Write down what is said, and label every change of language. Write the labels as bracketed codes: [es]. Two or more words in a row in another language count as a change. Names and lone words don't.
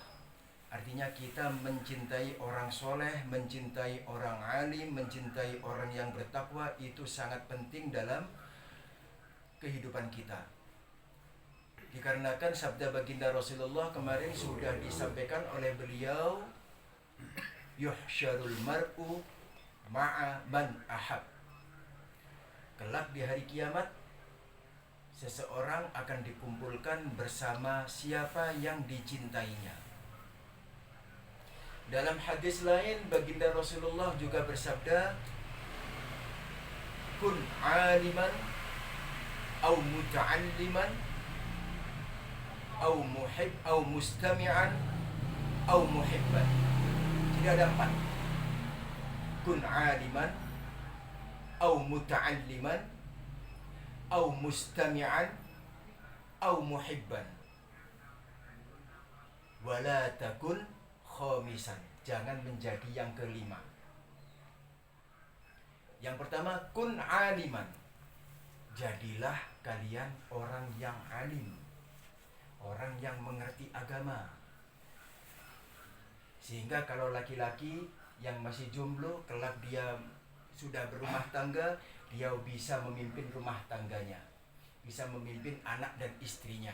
[id] Artinya kita mencintai orang soleh, mencintai orang alim, mencintai orang yang bertakwa, itu sangat penting dalam kehidupan kita. Dikarenakan sabda baginda Rasulullah kemarin sudah disampaikan oleh beliau, [ar] يحشر المرء مع من أحب. [id] Kelak di hari kiamat, seseorang akan dikumpulkan bersama siapa yang dicintainya. Dalam hadis lain, baginda Rasulullah juga bersabda, [ar] كن عالما أو متعلما أو محب أو مستمعا أو محبا. [id] Jadi ada 4. [ar] كن عالما أو متعلما أو مستمعا أو محبا. ولا تكن خامسا. [id] Jangan menjadi yang kelima. Yang pertama, [ar] كن عالما. [id] Jadilah kalian orang yang alim, orang yang mengerti agama. Sehingga kalau laki-laki yang masih jomblo, kelak dia sudah berumah tangga, dia bisa memimpin rumah tangganya, bisa memimpin anak dan istrinya.